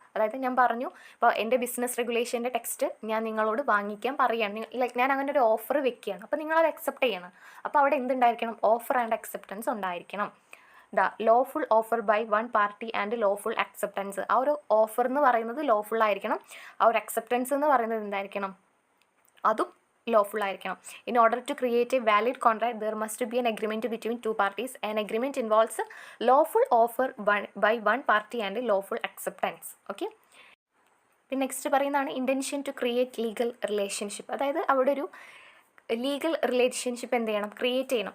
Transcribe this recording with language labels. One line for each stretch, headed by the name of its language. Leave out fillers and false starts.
Malayalam: അതായത് ഞാൻ പറഞ്ഞു, ഇപ്പോൾ എൻ്റെ ബിസിനസ് റെഗുലേഷൻ്റെ ടെക്സ്റ്റ് ഞാൻ നിങ്ങളോട് വാങ്ങിക്കാൻ പറയുകയാണ്, ലൈക്ക് ഞാൻ അങ്ങനെ ഒരു ഓഫർ വെക്കുകയാണ്, അപ്പോൾ നിങ്ങളത് അക്സെപ്റ്റ് ചെയ്യണം. അപ്പോൾ അവിടെ എന്തുണ്ടായിരിക്കണം?
English: Offer and acceptance ഉണ്ടായിരിക്കണം. Lawful offer by one party and lawful acceptance.
Malayalam: ആ ഒരു ഓഫർ എന്ന് പറയുന്നത് ലോഫുൾ ആയിരിക്കണം, ആ ഒരു അക്സെപ്റ്റൻസ് എന്ന് പറയുന്നത് എന്തായിരിക്കണം? അതും lawful ആയിരിക്കണം.
English: In order to create a valid contract, there must be an agreement between two parties. An agreement involves lawful offer by one party and lawful acceptance. Okay. പിന്നെ next പറയുന്നതാണ് intention to create legal relationship.
Malayalam: അതായത് അവിടെ ഒരു legal relationship എന്ത് ചെയ്യണം? Create ചെയ്യണം.